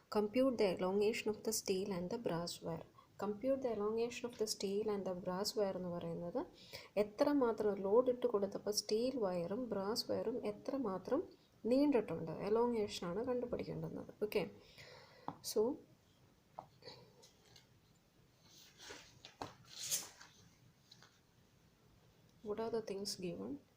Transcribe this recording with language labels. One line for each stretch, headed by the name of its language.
English: Compute the elongation of the steel and the brass wire. Compute the elongation of the steel and the brass wire
Malayalam: എന്ന് പറയുന്നത് എത്രമാത്രം load ഇട്ട് കൊടുത്തപ്പോൾ steel വയറും brass വയറും എത്രമാത്രം നീണ്ടിട്ടുണ്ട്, എലോങ്ങേഷനാണ് കണ്ടുപിടിക്കേണ്ടുന്നത്.
English: Okay, so what are the things given?